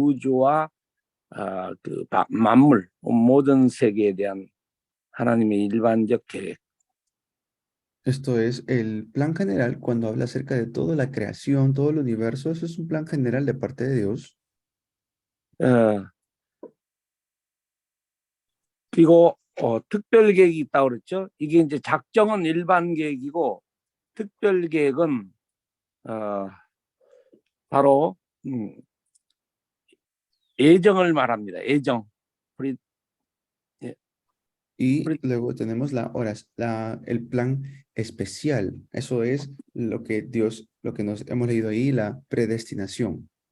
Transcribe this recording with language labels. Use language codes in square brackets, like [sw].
[ko] 우주와 그 만물, 모든 세계에 대한 하나님의 일반적 계획. [es] Esto es el plan general cuando habla acerca de toda la creación, todo el universo. Eso es un plan general de parte de Dios. [ko] 그리고 특별 계획이 있다고 그랬죠. 이게 이제 작정은 일반 계획이고 특별 계획은 바로 예정을 말합니다. 예정. [es] Y luego tenemos el plan especial. Eso es lo que nos hemos leído ahí, la predestinación.